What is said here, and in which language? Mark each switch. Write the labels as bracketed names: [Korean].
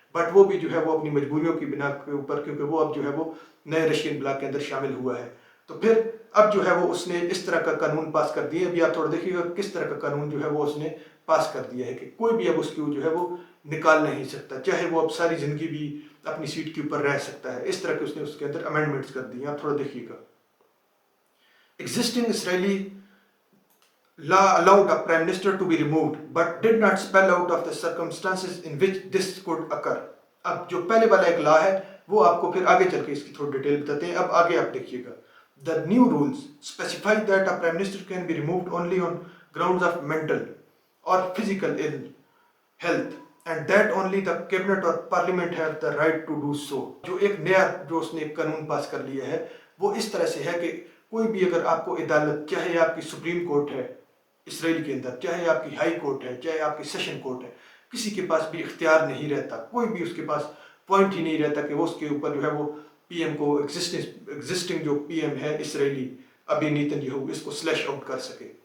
[Hindi] But वो भी जो है वो अपनी मजबूरियों की बिना के ऊपर, क्योंकि वो अब जो है वो नए रशियन ब्लॉक के अंदर शामिल हुआ है, तो फिर अब जो है वो उसने इस तरह का कानून पास कर दिया। अभी आप थोड़ा देखिएगा किस तरह का कानून जो है वो उसने पास कर दिया है कि कोई भी अब उसको जो है वो निकाल नहीं सकता, चाहे वो अब सारी ज़िंदगी भी अपनी सीट के ऊपर रह सकता है। इस तरह के उसने उसके अंदर अमेंडमेंट्स कर दिए। आप थोड़ा देखिएगा। [English] Existing Israeli law allowed a prime minister to be removed but did not spell out of the circumstances in which this could occur। [Hindi] अब जो पहले वाला एक लॉ है वो आपको फिर आगे चल के इसकी थोड़ी डिटेल बताते हैं। अब आगे आप देखिएगा। [English] The new rules specify that a prime minister can be removed only on grounds of mental or physical ill health and that only the cabinet or parliament have the right to do so। [Hindi] जो एक नया जो उसने एक कानून पास कर लिया है वो इस तरह से है कि कोई भी अगर आपको अदालत, चाहे आपकी सुप्रीम कोर्ट है इसराइल के अंदर, चाहे आपकी हाई कोर्ट है, चाहे आपकी सेशन कोर्ट है, किसी के पास भी इख्तियार नहीं रहता, कोई भी उसके पास पॉइंट ही नहीं रहता कि वो उसके ऊपर जो है वो PM को, एग्जिस्टिंग जो PM है इसराइली अभी नेतन्याहू, इसको स्लैश आउट कर सके।